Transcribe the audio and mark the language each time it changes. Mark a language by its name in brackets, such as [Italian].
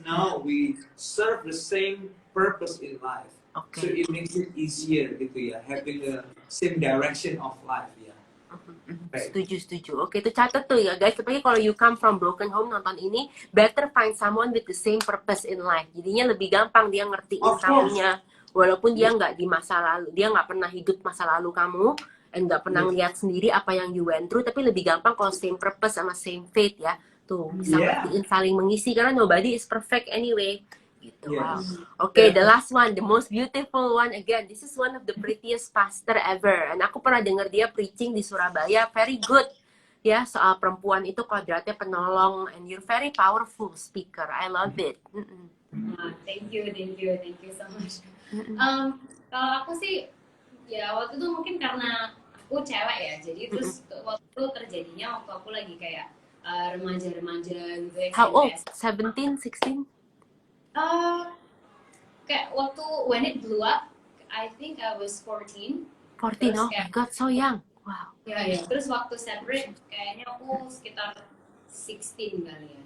[English] Now we serve the same purpose in life. Okay. So it makes it easier gitu ya, having the same direction of life ya. [Indonesian] Setuju. Oke, itu catat tuh ya guys. Apalagi kalau [English] you come from broken home [Indonesian] nonton ini, [English] better find someone with the same purpose in life. [Indonesian] Jadinya lebih gampang dia ngertiin kamunya. Walaupun dia nggak di masa lalu, dia nggak pernah hidup masa lalu kamu, dan nggak pernah lihat sendiri apa yang [English] you went through. [Indonesian] Tapi lebih gampang kalau same purpose sama same faith ya. Tuh bisa ngertiin, saling mengisi karena [English] nobody is perfect anyway. [Indonesian] Gitu. Wow. [English] Okay, the last one, the most beautiful one again. This is one of the prettiest pastor ever. [Indonesian] And aku pernah dengar dia preaching di Surabaya, [English] very good. [Indonesian] Ya, soal perempuan itu kodratnya penolong, [English] and you're very powerful speaker. I love it. Thank you so much. [Indonesian] Kalau aku sih, ya waktu itu mungkin karena aku cewek ya, jadi terus waktu terjadinya waktu aku lagi kayak remaja-remaja gitu ya. [English] How old? 17, 16? Kayak waktu when it blew up, I think I was 14. 14, oh my god, so young. Wow. [Indonesian] Ya. Terus waktu separate, kayaknya aku sekitar 16 kali ya.